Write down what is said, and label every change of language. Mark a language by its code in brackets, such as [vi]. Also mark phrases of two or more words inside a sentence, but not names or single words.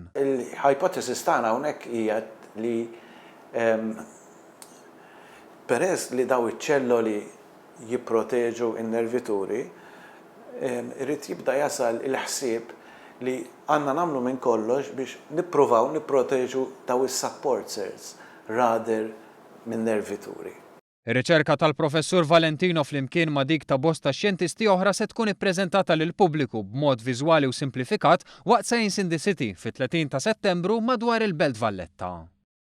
[mt] Il-hypothesis tagħna hawnhekk hija li peress li daw iċ-ċelloli jipproteġu n-nervituri, irid jibda jasal il-ħsieb li għandna nagħmlu minn kollox biex nippruvaw nipproteġu daw is- [en] support cells [mt] rather minn nervituri. Ir-riċerka tal-professur Valentino flimkien ma' dik ta' bosta xjentisti oħra se tkun ippreżentata lil pubbliku b'mod viżwali u simplifikat waqt Science in the City fit-30 ta' Settembru madwar il-Belt Valletta.